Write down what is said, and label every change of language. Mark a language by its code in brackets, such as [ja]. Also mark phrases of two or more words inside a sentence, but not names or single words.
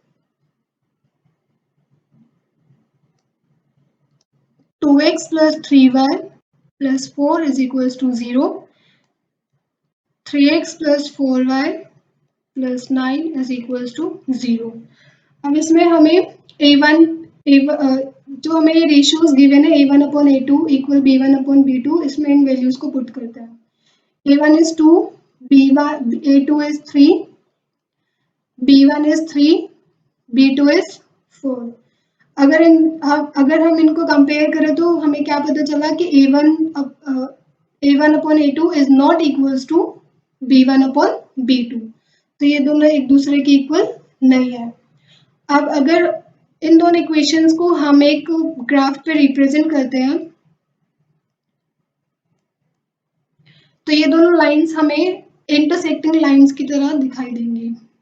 [hi] 2x + 3y + 4 = 0। 3x + 4y + 9 = 0। अब इसमें हमें जो हमें [en] ratios given [hi] है a1/a2 = b1/b2, इसमें इन वैल्यूज को पुट करते हैं। [en] a1 is 2, a2 is 3, b1 is 3, b2 is 4। [hi] अगर हम इनको कंपेयर करें तो हमें क्या पता चला कि [en] a1/a2 is not equals to b1/b2। [hi] तो ये दोनों एक दूसरे के इक्वल नहीं है। अब अगर इन दोनों इक्वेशंस को हम एक ग्राफ पे रिप्रेजेंट करते हैं तो ये दोनों लाइंस हमें [en] intersecting lines [hi] की तरह दिखाई देंगी।